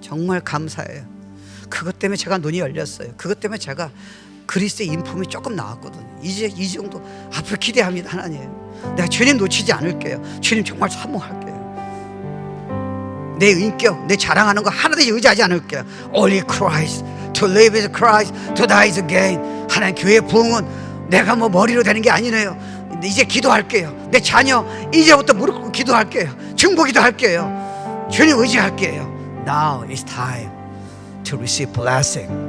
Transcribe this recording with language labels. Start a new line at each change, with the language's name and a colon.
Korean: 정말 감사해요. 그것 때문에 제가 눈이 열렸어요. 그것 때문에 제가 그리스도의 인품이 조금 나왔거든요. 이제 이 정도 앞으로 기대합니다. 하나님 내가 주님 놓치지 않을게요. 주님 정말 사모할게요. 내 인격, 내 자랑하는 거 하나도 의지하지 않을게요.
English: Only Christ, to live is Christ, to die is gain.
Korean: 하나님 교회 부흥은 내가 뭐 머리로 되는 게 아니네요. 이제 기도할게요. 내 자녀 이제부터 무릎 꿇고 기도할게요. 중보기도 할게요. 주님 의지할게요.
English: Now is time to receive blessing.